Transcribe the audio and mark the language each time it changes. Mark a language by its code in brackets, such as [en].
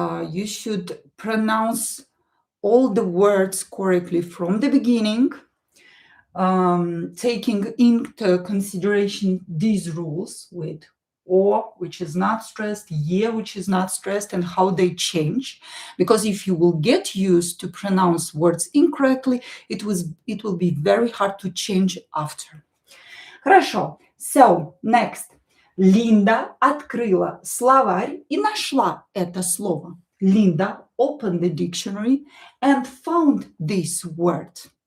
[en] you should pronounce all the words correctly from the beginning, taking into consideration these rules with or, which is not stressed, yeah, which is not stressed, and how they change. Because if you will get used to pronounce words incorrectly, it will be very hard to change after. Хорошо. So, next. [ru] Линда открыла словарь и нашла это слово. [en] Linda opened the dictionary and found this word.